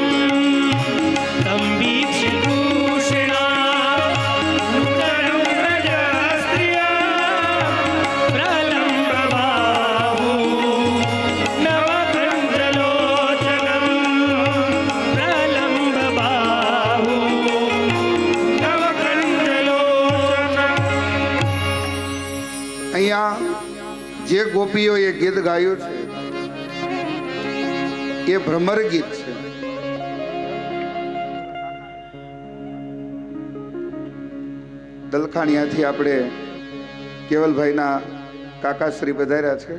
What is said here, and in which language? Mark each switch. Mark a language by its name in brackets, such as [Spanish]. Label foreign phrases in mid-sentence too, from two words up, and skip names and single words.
[Sanskrit] तं वीक्ष्य कृष्णानुचरं व्रजस्त्रिय प्रलम्बबाहु नवकण्डलोचनं. प्रलम्बबाहु नवकण्डलोचनं. [Gujarati] અહીંયા જે ગોપીઓએ ગીત ગાયું છે એ ભ્રમર ગીત છે. દલખાણીયાથી આપણે કેવલભાઈના કાકાશ્રી પધાર્યા છે.